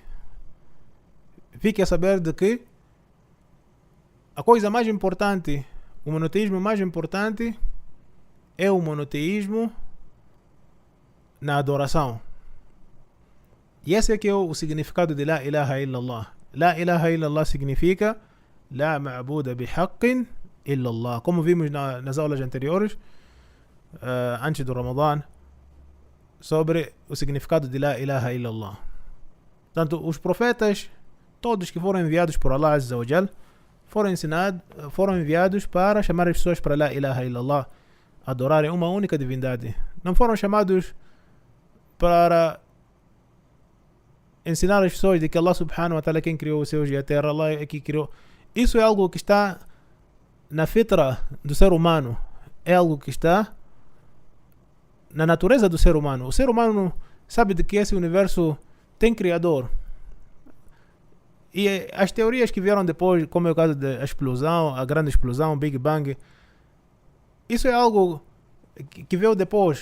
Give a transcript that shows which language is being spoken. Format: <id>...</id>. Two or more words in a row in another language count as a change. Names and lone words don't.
<pt>Fique a saber de que a coisa mais importante, o monoteísmo mais importante, é o monoteísmo na adoração. E esse é que é o significado de</pt> <ar>لا إله إلا الله. لا إله إلا الله significa لا معبود بحق إلا الله.</ar> <pt>Como vimos nas aulas anteriores, antes do Ramadã, sobre o significado de</pt> <ar>لا إله إلا الله.</ar> <pt>Portanto, os profetas, todos que foram enviados por</pt> <ar>الله عز وجل,</ar> <pt>foram enviados para chamar as pessoas para</pt> <ar>لا إله إلا الله,</ar> <pt>adorarem uma única divindade. Não foram chamados para ensinar as pessoas de que</pt> <ar>الله سبحانه وتعالى</ar> <pt>é quem criou os céus e a terra, Allah é quem criou. Isso é algo que está na fitra do ser humano, é algo que está na natureza do ser humano. O ser humano sabe de que esse universo tem criador. E as teorias que vieram depois, como é o caso da explosão, a grande explosão, Big Bang, isso é algo que veio depois.</pt>